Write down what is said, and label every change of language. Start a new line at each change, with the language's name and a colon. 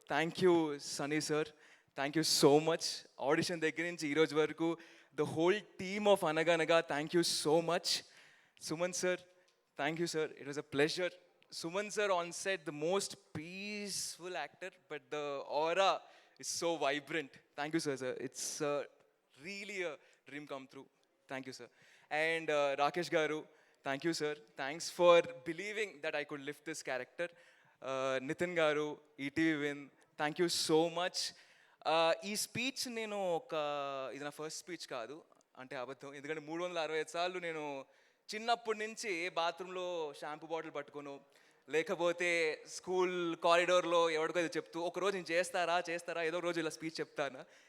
English: Thank you Sunny sir, thank you so much.
Telugu: Audition దగ్గర నుంచి ఈరోజు వరకు
English: The whole team of Anaganaga thank you so much. Suman sir, thank you sir, it was a pleasure. Suman sir on set, the most peaceful actor, but the aura is so vibrant. Thank you, sir. It's really a dream come true. Thank you, sir. And Rakesh Garu, thank you, sir. Thanks for believing that I could lift this character. Nitin Garu, ETV Win, thank you so much.
Telugu: ఈ speech నేను ఇది నా first speech కాదు అంటే అబద్ధం. ఎందుకంటే 365 సార్లు నేను చిన్నప్పటి నుంచి బాత్రూంలో షాంపూ బాటిల్ పట్టుకోను, లేకపోతే స్కూల్ కారిడోర్లో ఎవరికో ఇది చెప్తూ ఒకరోజు నేను చేస్తారా ఏదో రోజు ఇలా స్పీచ్ చెప్తాను.